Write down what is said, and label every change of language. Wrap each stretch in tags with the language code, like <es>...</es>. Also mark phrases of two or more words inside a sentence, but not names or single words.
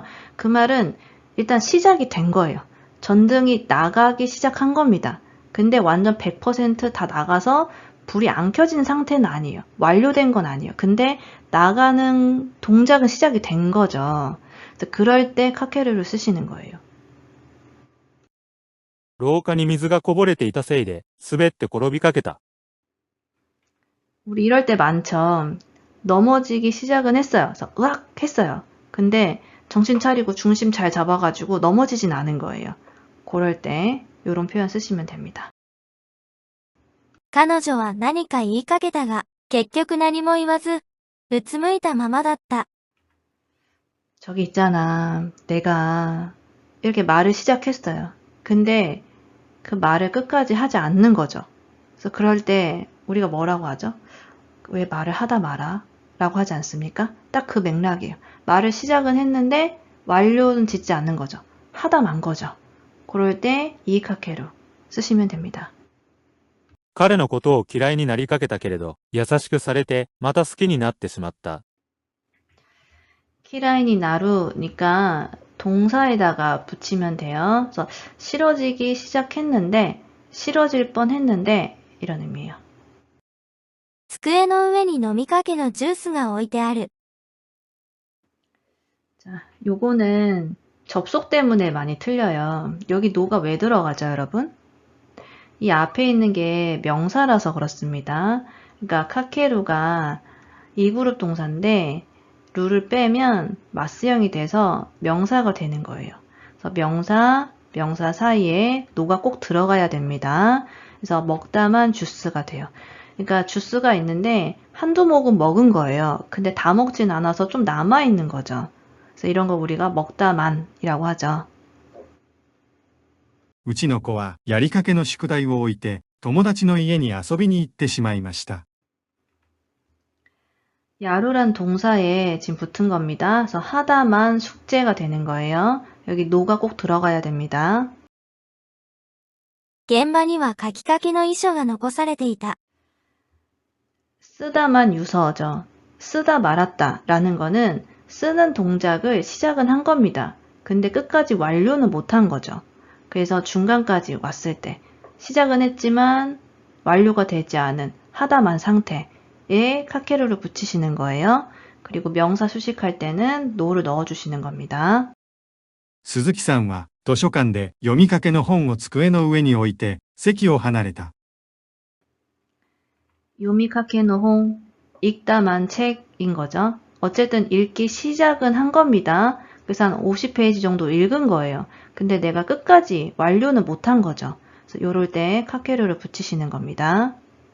<ko>그 말은 일단 시작이 된 거예요. 전등이 나가기 시작한 겁니다. 근데 완전 100% 다 나가서 불이 안 켜진 상태는 아니에요. 완료된 건 아니에요. 근데 나가는 동작은 시작이 된 거죠. 그래서 그럴 때 카케루를 쓰시는 거예요.</ko> <ja>廊下に水がこぼれていたせいで滑って転びかけた。</ja> <ko>우리 이럴 때 많죠. 넘어지기 시작은 했어요. 그래서 으악 했어요. 근데 정신 차리고 중심 잘 잡아가지고 넘어지진 않은 거예요. 그럴 때 이런 표현 쓰시면 됩니다.</ko> <ja>彼女は何か言いかけたが、結局何も言わず、うつむいたままだった。</ja> <ko>저기 있잖아. 내가 이렇게 말을 시작했어요. 근데 그 말을 끝까지 하지 않는 거죠. 그래서 그럴 때 우리가 뭐라고 하죠? 왜 말을 하다 마라? 라고 하지 않습니까? 딱 그 맥락이에요. 말을 시작은 했는데 완료는 짓지 않는 거죠. 하다 만 거죠. 그럴 때 이카케루 쓰시면 됩니다.</ko> <ja>彼のことを嫌いになりかけたけれど、優しくされてまた好きになってしまった。</ja> <ko>키라인이 나루니까 동사에다가 붙이면 돼요. 그래서 싫어지기 시작했는데 싫어질 뻔했는데 이런 의미예요.</ko> <ja>机の上に飲みかけのジュースが置いてある。</ja> <ko>자, 요거는 접속 때문에 많이 틀려요. 여기 노가 왜 들어가죠, 여러분? 이 앞에 있는 게 명사라서 그렇습니다. 그러니까 카케루가 이 그룹 동사인데 루를 빼면 마스형이 돼서 명사가 되는 거예요. 그래서 명사 사이에 노가 꼭 들어가야 됩니다. 그래서 먹다만 주스가 돼요. 그러니까 주스가 있는데 한두 모금 먹은 거예요. 근데 다 먹진 않아서 좀 남아있는 거죠. 그래서 이런 거 우리가 먹다만이라고 하죠.</ko> <ja>うちの子はやりかけの宿題を置いて友達の家に遊びに行ってしまいました。</ja> <ko>야루란 동사에 지금 붙은 겁니다. 그래서 하다만 숙제가 되는 거예요. 여기 노가 꼭 들어가야 됩니다.</ko> <ja>現場には書きかけの遺書が残されていた。</ja> <ko>쓰다만 유서죠. 쓰다 말았다 라는 거는 쓰는 동작을 시작은 한 겁니다. 근데 끝까지 완료는 못한 거죠. 그래서 중간까지 왔을 때 시작은 했지만 완료가 되지 않은 하다만 상태에 카케루를 붙이시는 거예요. 그리고 명사 수식할 때는 노를 넣어주시는 겁니다.</ko> <ja>鈴木さんは図書館で読みかけの本を机の上に置いて席を離れた。読みかけの本</ja> <ko>읽다만 책인 거죠. 어쨌든 읽기 시작은 한 겁니다. 그래서 한 50페이지 정도 읽은 거예요. 근데 내가 끝까지 완료는 못한 거죠. 그래서 요럴 때 카케루를 붙이시는 겁니다.</ko>